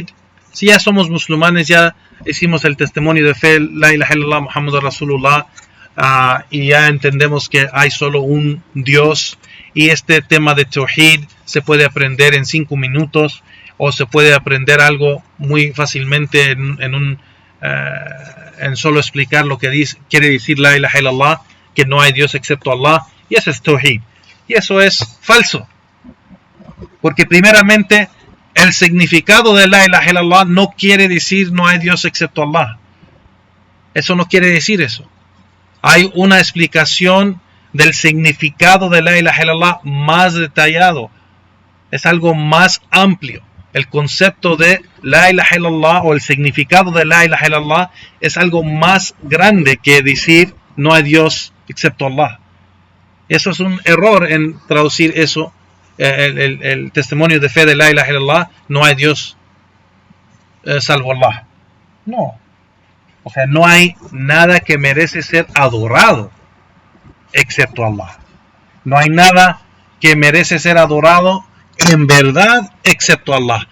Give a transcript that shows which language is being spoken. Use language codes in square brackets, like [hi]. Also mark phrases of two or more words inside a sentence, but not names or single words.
[es] Si ya somos musulmanes, ya hicimos el testimonio de fe, [ar] لا إله إلا الله محمد رسول الله, [es] y ya entendemos que hay solo un Dios, y este tema de Tawhid se puede aprender en 5 minutos, o se puede aprender algo muy fácilmente en solo explicar lo que quiere decir [ar] لا إله إلا الله, [es] que no hay Dios excepto Allah, y eso es Tawhid. Y eso es falso, porque primeramente el significado de [ar] لا إله إلا الله [es] no quiere decir no hay Dios excepto Allah. Eso no quiere decir eso. Hay una explicación del significado de [ar] لا إله إلا الله [es] más detallado. Es algo más amplio. El concepto de [ar] لا إله إلا الله [es] o el significado de [ar] لا إله إلا الله [es] es algo más grande que decir no hay Dios excepto Allah. Eso es un error en traducir eso, el testimonio de fe de [ar] لا إله إلا الله, [es] no hay Dios salvo Allah. No. O sea, no hay nada que merece ser adorado excepto Allah. No hay nada que merece ser adorado en verdad excepto Allah.